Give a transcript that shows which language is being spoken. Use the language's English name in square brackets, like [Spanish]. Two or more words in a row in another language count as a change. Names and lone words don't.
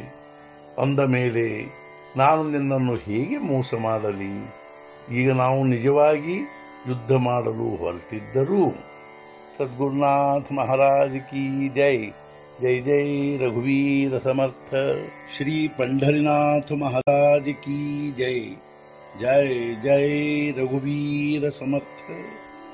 [Kannada] ಅಂದ ಮೇಲೆ ನಾನು ನಿನ್ನನ್ನು ಹೇಗೆ ಮೋಸ ಮಾಡಲಿ? ಈಗ ನಾವು ನಿಜವಾಗಿ ಯುದ್ಧ ಮಾಡಲು ಹೊರಟಿದ್ದರೂ [Marathi] सद्गुरुनाथ महाराज की जय. जय जय रघुवीर समर्थ. ಶ್ರೀ पंढरीनाथ महाराज की जय. जय जय रघुवीर समर्थ.